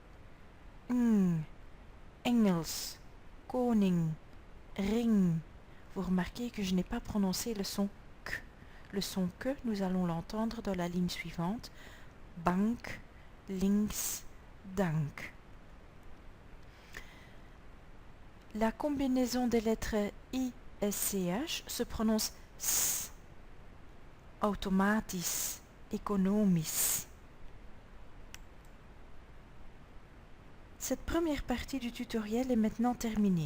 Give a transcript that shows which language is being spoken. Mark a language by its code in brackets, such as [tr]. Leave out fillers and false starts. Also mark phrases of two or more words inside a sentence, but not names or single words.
[nl] Engels, koning, ring. [fr] Vous remarquez que je n'ai pas prononcé le son K. Le son que, nous allons l'entendre dans la ligne suivante. [nl] Bank, links, dank. [fr] La combinaison des lettres I et CH se prononce S. [nl] Automatisch, économisch. [fr] Cette première partie du tutoriel est maintenant terminée.